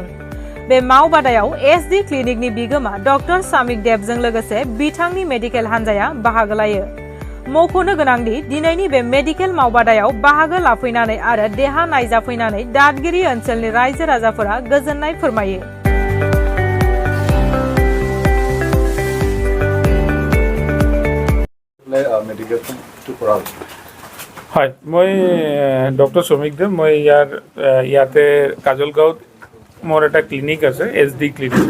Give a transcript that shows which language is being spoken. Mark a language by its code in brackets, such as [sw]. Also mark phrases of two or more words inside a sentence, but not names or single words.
[brx] बे मावबादायाव एसडि क्लिनिकनि बिगोमा डक्टर सामिक देबजों लोगोसे बिथांनि मेडिकेल हानजाया बाहागो लायो। मख'नो गोनांदि दिनैनि बे मेडिकेल मावबादायाव बाहागो लाफैनानै आरो देहा नायजाफैनानै दादगिरि ओनसोलनि रायजो राजाफोरा गोजोननाय फोरमायो। [as] হয়, মই ডক্টৰ শ্ৰমিক দেৱ। মই ইয়াতে কাজলগাঁৱত মোৰ এটা ক্লিনিক আছে, এছডি ক্লিনিক।